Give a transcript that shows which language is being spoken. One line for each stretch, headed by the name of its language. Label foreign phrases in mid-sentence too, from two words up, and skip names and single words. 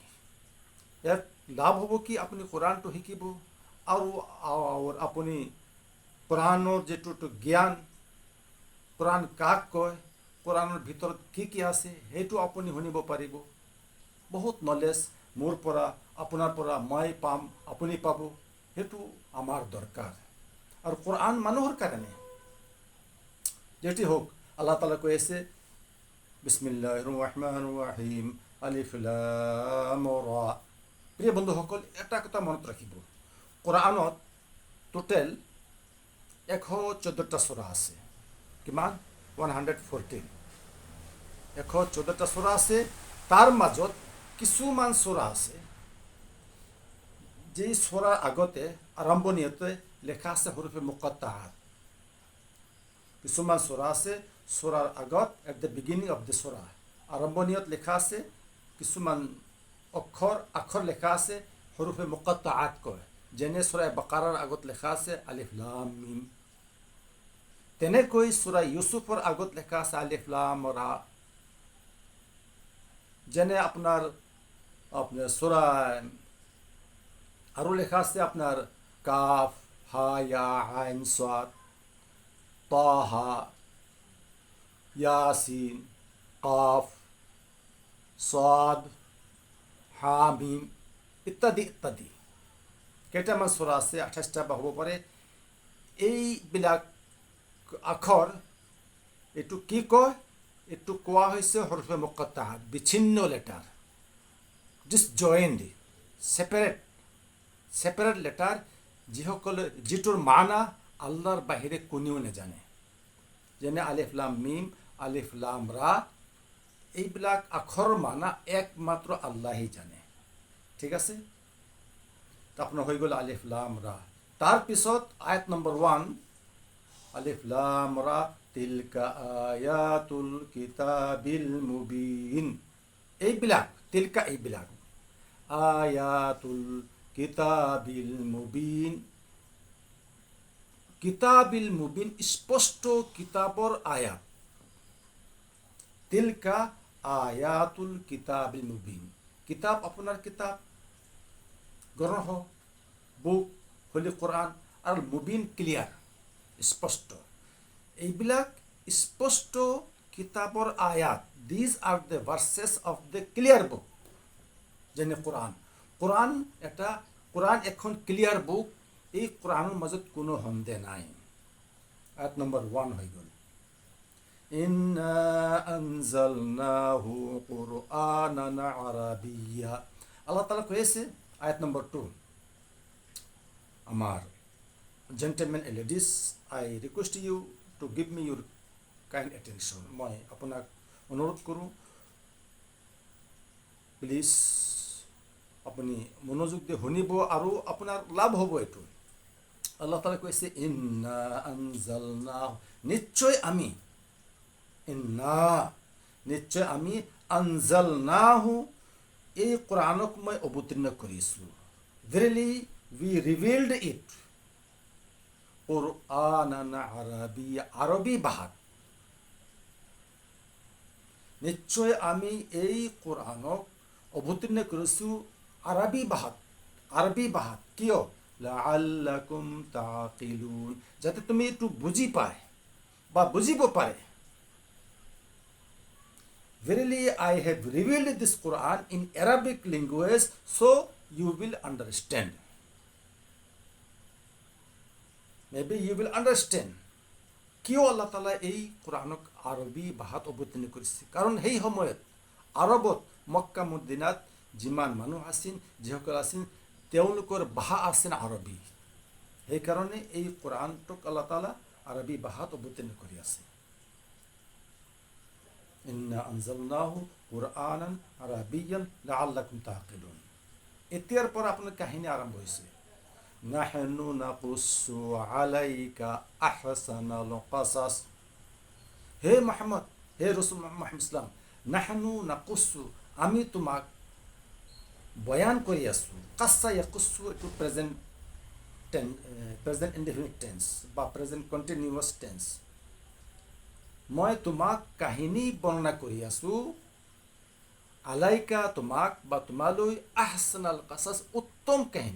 Assamese: ইয়াত লাভ হ'ব কি, আপুনি কোরআনটো শিকিব আৰু আপুনি কোরআনৰ যিটো জ্ঞান, কোরআন কাক কয়, কোরআনৰ ভিতৰত কি কি আছে, সেইটো আপুনি শুনিব পাৰিব। বহুত নলেজ মোৰ পৰা, আপোনাৰ পৰা মই পাম, আপুনি পাব। সেইটো আমাৰ দৰকাৰ। আৰু কোরআন মানুহৰ কাৰণে যেটি হোক,
Arabic: الله تعالى
Assamese: কৈ আছে
Arabic: بسم الله الرحمن الرحيم, ألف لام راء.
Assamese: প্ৰিয় বন্ধুসকল, এটা কথা মনত ৰাখিব, কোরআনত টোটেল 114টা সূরা আছে। কিমান? 114। 114টা সূরা আছে। তাৰ মাজত কিছুমান সূরা আছে যে সূরাৰ আগতে আৰম্ভণিতে লেখা আছে
Arabic: حروف مقطعات.
Assamese: কিছুমান সূরা আছে সূরাৰ আগত,
English: at the beginning of the surah,
Assamese: আৰম্ভণিত লেখা আছে কিছুমান আখৰ লেখা আছে
Arabic: حروف مقطعات
Assamese: কয়, যেনে সূরা বাকাৰাৰ আগত লেখা আছে
Arabic: ألف لام ميم.
Assamese: তেনেকৈ সূরা ইউছুফৰ আগত লেখা আছে
Arabic: ألف لام راء.
Assamese: যেনে আপোনাৰ সূরা আৰু লেখা আছে আপোনাৰ
Arabic: كاف ها يا عين صاد,
Assamese: তাহা, ইয়াসিন, কাফ, সাদ, হামিম ইত্যাদি ইত্যাদি। কেইটামান সূরা আছে, 28টা বা হ'ব পাৰে। এইবিলাক আখৰ এইটো কি কয়, এইটো কোৱা হৈছে
Arabic: حروف مقطعات,
Assamese: বিচ্ছিন্ন
English: letter, disjoint. separate letter,
Assamese: যিসকলে যিটোৰ মানা আল্লাহৰ বাহিৰে কোনেও নাজানে। যেনে
Arabic: ألف لام ميم, ألف لام راء,
Assamese: এইবিলাক আখৰৰ মানা একমাত্ৰ আল্লাহেই জানে। ঠিক আছে, আপোনাৰ হৈ গ'ল
Arabic: ألف لام راء.
Assamese: তাৰপিছত আয়াত নম্বৰ 1,
Arabic: ألف لام راء تلك آيات الكتاب المبين.
Assamese: এইবিলাক তিলকা, এইবিলাক
Arabic: آيات الكتاب المبين, الكتاب المبين
Assamese: স্পষ্ট কিতাবৰ আয়াত।
Arabic: تلك آيات الكتاب المبين,
Assamese: কিতাব আপোনাৰ কিতাব গ্ৰন্থ,
English: book Holy Quran,
Assamese: আৰু মুবিন ক্লিয়াৰ, স্পষ্ট। এইবিলাক স্পষ্ট কিতাবৰ আয়াত,
English: these are the verses of the clear book.
Assamese: যেনে কোরআন এখন
English: clear book,
Assamese: এই কোরআনৰ মাজত কোনো সন্দেহ নাই। আয়াত নম্বৰ 1 হৈ গ'ল,
Arabic: إنا أنزلناه قرآنا عربيا. الله تعالى
Assamese: কৈ আছে আয়াত নম্বৰ 2,
English: আমার gentlemen and ladies, I request you to give me your kind attention.
Assamese: মই আপোনাক অনুৰোধ কৰোঁ, প্লিজ আপুনি মনোযোগ দি শুনিব আৰু আপোনাৰ লাভ হ'ব এইটো।
Arabic: الله تعالى
Assamese: কৈছে
Arabic: إنا أنزلناه,
Assamese: নিশ্চয় আমি, নিশ্চয় আমি আনজালনাহু, এই কোরআনক মই অৱতীৰ্ণ কৰিছোঁ।
English: Verily we revealed it,
Arabic: قرآنا عربيا,
Assamese: আরবি ভাষাত। নিশ্চয় আমি এই কোরআনক অৱতীৰ্ণ কৰিছোঁ আৰবী ভাষাত। কিয়?
Arabic: لعلكم تعقلون,
Assamese: যাতে তুমি এইটো বুজি পায় বা বুজিব পাৰে।
English: Verily I have revealed this Quran in Arabic language so you will understand. Maybe you will understand.
Assamese: কিয়
Arabic: الله تعالى
Assamese: এই কোরআনক আৰবী ভাষাত অৱতীৰ্ণ কৰিছে? কাৰণ সেই সময়ত আৰবত, মক্কা মদিনাত যিমান মানুহ আছিল, যিসকল আছিল, তেওঁলোকৰ ভাষা আছিল আৰবী। সেইকাৰণে এই কোরআনটোক
Arabic: الله تعالى
Assamese: আৰবী ভাষাত অৱতীৰ্ণ কৰি আছে।
Arabic: إنا أنزلناه قرآنا عربيا لعلكم تعقلون.
Assamese: এতিয়াৰ পৰা আপোনাৰ কাহিনী আৰম্ভ হৈছে।
Arabic: نحن نقص عليك أحسن القصص,
Assamese: হে মুহাম্মদ, হে ৰাসূল মুহাম্মদ ইসলাম,
Arabic: نحن نقص,
Assamese: আমি তোমাক বয়ান কৰি আছোঁ।
Arabic: قص يقص,
Assamese: এইটো
English: present indefinite tense
Assamese: বা
English: present continuous tense.
Assamese: মই তোমাক কাহিনী বৰ্ণনা কৰি আছোঁ, আলাইকা, তোমাক বা তোমালৈ,
Arabic: أحسن القصص,
Assamese: উত্তম কাহিনী।